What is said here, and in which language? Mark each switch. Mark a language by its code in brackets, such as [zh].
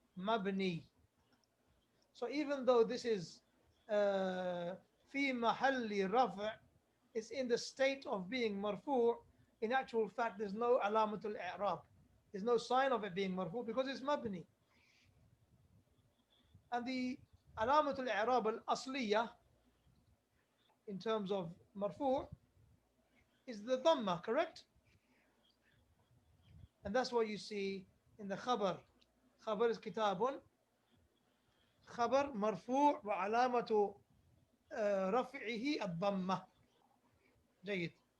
[ar] مبني. [en] So even though this is [ar] في محل رفع, [en] is in the state of being مرفوع, in actual fact there's no علامة الإعراب. There's no sign of it being مرفوع because it's مبني. And the [ar] علامة الإعراب الأصلية [en] in terms of marfu' is the dhamma, correct? And that's what you see in the khabar. Khabar is kitabun. [ar] Khabar marfu' wa alamatu raf'ihi ad-dhamma. جيد.